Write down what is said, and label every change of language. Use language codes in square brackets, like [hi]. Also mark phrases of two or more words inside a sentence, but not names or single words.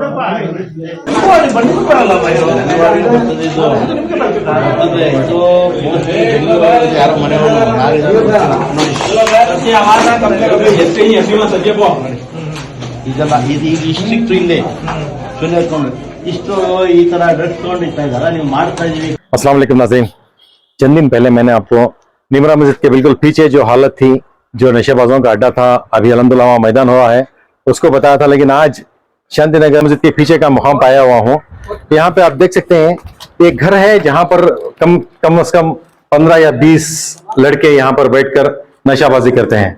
[kn] ಯಾರು ಇದೆಲ್ಲ ಇದು ಈಗ ಇಷ್ಟಿತ್ತು ಇಲ್ಲೇ ಸುಳ್ಕೊಂಡು ಇಷ್ಟು ಈ ತರ ಡ್ರಗ್ಸ್ ತಗೊಂಡು ಇರ್ತಾ ಇದಾರ ನೀವು ಮಾಡ್ತಾ ಇದೀವಿ। [ar] السلام عليكم [hi] नाज़रीन, चंद दिन पहले मैंने आपको निमरा मस्जिद के बिल्कुल पीछे जो हालत थी, जो नशेबाजों का अड्डा था, अभी अलहमदुलिल्लाह वहाँ मैदान हुआ है, उसको बताया था। लेकिन आज शांति नगर मस्जिद के पीछे का मुकाम पाया हुआ हूँ। यहाँ पे आप देख सकते हैं एक घर है जहाँ पर कम से कम 15 या 20 लड़के यहाँ पर बैठकर नशाबाजी करते हैं।